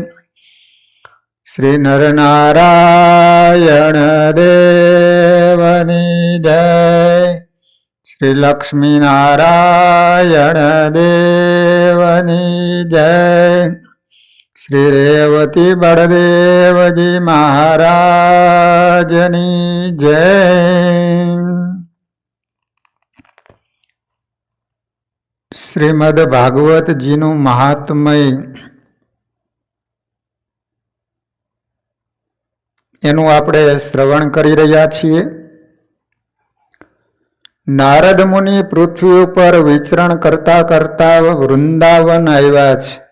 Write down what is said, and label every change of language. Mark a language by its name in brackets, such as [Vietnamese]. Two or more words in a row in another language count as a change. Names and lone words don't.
[Gujarati] શ્રી નરનારાયણ દેવની જય। શ્રી લક્ષ્મી નારાયણ દેવની જય। શ્રી રેવતી બડદેવજી મહારાજની જય। શ્રીમદ ભાગવતજીનું મહાત્મય એનું આપણે શ્રવણ કરી રહ્યા છીએ। નારદ મુનિ પૃથ્વી ઉપર વિચરણ કરતા કરતા વૃંદાવન આવ્યા છે।